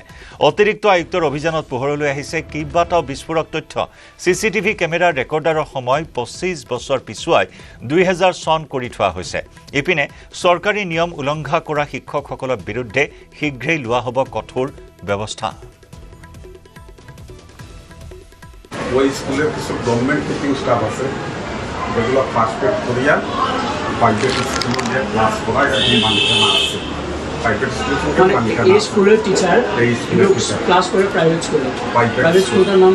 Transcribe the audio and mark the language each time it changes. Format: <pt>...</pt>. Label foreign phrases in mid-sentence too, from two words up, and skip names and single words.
<as>অতিৰিক্ত আয়ুক্তৰ অভিযানত পোহৰলৈ আহিছে কেইবাটাও বিস্ফোৰক তথ্য। CCTV</as> <en>camera recorder</en> <as>সময় 25 বছৰ পিছুৱাই 2000 চন কৰি থোৱা হৈছে। ইপিনে চৰকাৰী নিয়ম উলংঘা কৰা শিক্ষকসকলৰ বিৰুদ্ধে শীঘ্ৰেই লোৱা হ'ব কঠোৰ ব্যৱস্থা।</as> <bn>ওই স্কুলের কিছু</bn> <en>government teaching staff</en> <bn>আছে যেগুলো</bn> <en>first aid</en> <bn>করিয়া</bn> <en>private school</en> <bn>যে ক্লাস করায় এখন মানতে না আছে।</bn> <en>private school</en> <bn>মানতে না। এই</bn> <en>school teacher</en> <bn>এই</bn> <en>school teacher</en> <bn>ক্লাস করে</bn> <en>private school. private school</en> <bn>নাম কি?</bn>